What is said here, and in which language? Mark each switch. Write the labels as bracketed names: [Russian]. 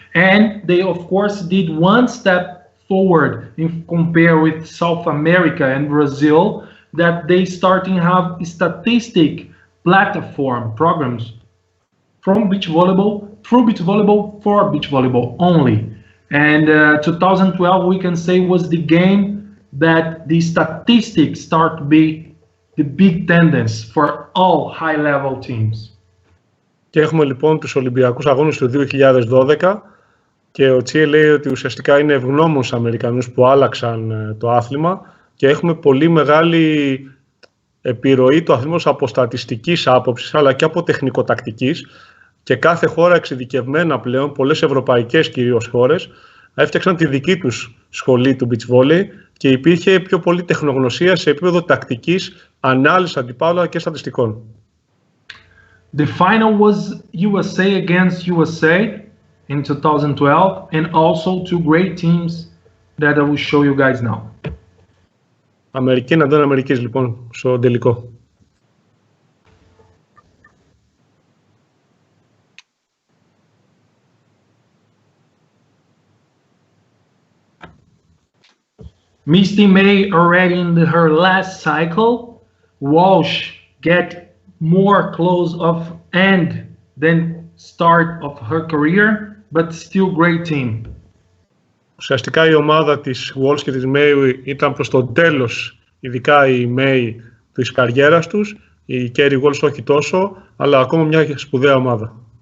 [English] And they, of course, did one step forward in compare with South America and Brazil, that they starting to have statistic platform programs from beach volleyball, through beach volleyball, for beach volleyball only. And 2012 we can say was the game that the statistics start to be the big tendency for all high-level teams. [Greek] Και έχουμε λοιπόν τους Ολυμπιακούς Αγώνες του 2012 και ο Τσίε λέει ότι ουσιαστικά είναι ευγνώμων στους Αμερικανούς που άλλαξαν το άθλημα, και έχουμε πολύ μεγάλη επιρροή του αθλήματος από στατιστικής άποψης αλλά και από τεχνικοτακτικής, και κάθε χώρα εξειδικευμένα πλέον, πολλές ευρωπαϊκές κυρίως χώρες, έφτιαξαν τη δική τους σχολή του beach volley και υπήρχε πιο πολύ τεχνογνωσία σε επίπεδο τακτικής, ανάλυσης αντιπάλων και στατιστικών. [English] The final was USA against USA in 2012 and also two great teams that I will show you guys now. [Greek] Αμερική εναντίον Αμερικής λοιπόν στο τελικό. [English] Misty May already in her last cycle. Walsh get more close of end than start of her career, but still great team. [Greek] Ουσιαστικά η ομάδα της Walsh και της May ήταν προς το τέλος, ειδικά η May της καριέρας τους, η Kerry Walsh όχι τόσο, αλλά ακόμα μια σπουδαία ομάδα.